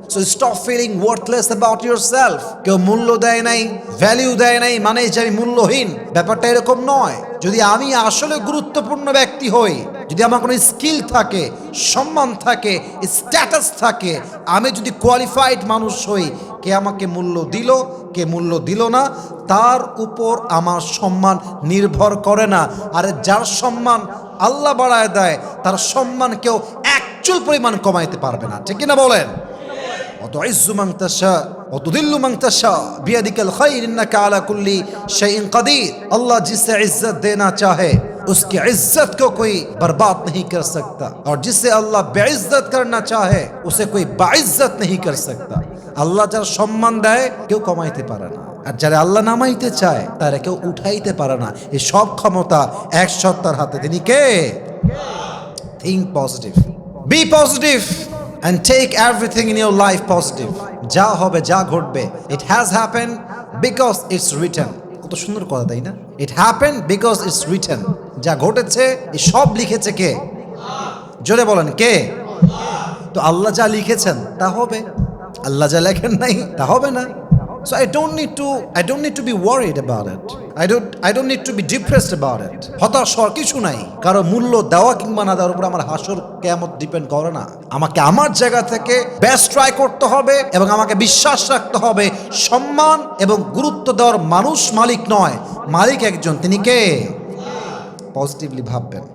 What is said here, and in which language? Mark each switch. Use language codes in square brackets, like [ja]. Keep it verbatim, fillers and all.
[en] So stop feeling worthless about yourself. [bn] কেউ মূল্য দেয় নাই, ভ্যালু দেয় নাই মানে যে আমি মূল্যহীন, ব্যাপারটা এরকম নয়। যদি আমি আসলে গুরুত্বপূর্ণ ব্যক্তি হই, যদি আমার কোনো স্কিল থাকে, সম্মান থাকে, স্ট্যাটাস থাকে, আমি যদি কোয়ালিফাইড মানুষ হই, কে আমাকে মূল্য দিল, কে মূল্য দিল না, তার উপর আমার সম্মান নির্ভর করে না। আর যার সম্মান আল্লাহ বাড়ায় দেয়, তার সম্মান কেউ এক চুল পরিমাণ কমাইতে পারবে না, ঠিক কিনা বলেন? [ar] وتعز من تشاء وتذل من تشاء بيدك الخير انك على كل شيء قدير. [hi] আল্লাহ जिसे इज्जत देना चाहे उसकी इज्जत को कोई बर्बाद नहीं कर सकता, और जिसे अल्लाह बेइज्जत करना चाहे उसे कोई बाइज्जत नहीं कर सकता। [bn] আল্লাহ যার সম্মান দেয় কেউ কমাইতে পারে না, আর যারা আল্লাহ নামাইতে চায় তারা কেউ উঠাইতে পারে না। এই সব ক্ষমতা এক সত্তার হাতে। তিনি কে? [en] Think positive, be positive. And take everything in your life positive. [bn] যা হবে, যা ঘটবে, [en] it has happened because it's written. [bn] কত সুন্দর কথা, তাই না? [en] It happened because it's written. [bn] যা ঘটেছে এই সব লিখেছে কে? জোরে বলেন, কে? তো আল্লাহ যা লিখেছেন তা হবে, আল্লাহ যা লেখেন নাই তা হবে না। [en] So I don't need to I don't need to be worried about it. I don't I don't need to be depressed about it. [bn] হতাশ হওয়ার কিছু নাই। কারো মূল্য দেওয়া কিংবা না দেওয়ার উপর আমার হাসর কিয়ামত ডিপেন্ড করে না। আমাকে আমার জায়গা থেকে বেস্ট ট্রাই করতে হবে এবং আমাকে বিশ্বাস রাখতে হবে সম্মান এবং গুরুত্ব দেওয়ার মানুষ মালিক নয়, মালিক একজন, তিনি কে? পজিটিভলি ভাববেন।